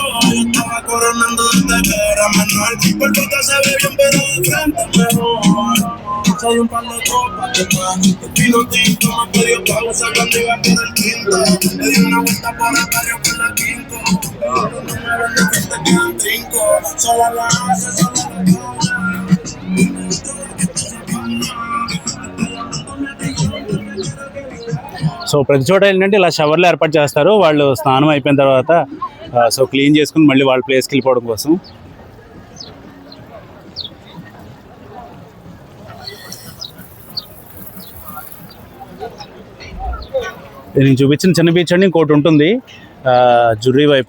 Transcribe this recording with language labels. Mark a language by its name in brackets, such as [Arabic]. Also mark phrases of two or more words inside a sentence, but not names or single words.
[Spanish] Yo estaba coronando desde que era menor. Por puta se ve bien, pero de frente mejor. Soy un par de copas de más. El vino tinto me pidió pausa cuando iba por el quinto. Le di una vuelta por el barrio por la quinto. Los números de frente quedan trinco. Solo la hace, solo la cobra. [Telugu] సో ప్రతి చోట ఏంటంటే ఇలా షవర్లు ఏర్పాటు చేస్తారు. వాళ్ళు స్నానం అయిపోయిన తర్వాత [English] so clean [Telugu] చేసుకుని మళ్ళీ వాళ్ళ ప్లేస్కి వెళ్ళిపోవడం కోసం. నేను చూపించిన చిన్న బీచ్ అండి ఇంకోటి ఉంటుంది జుర్రీ వైపు.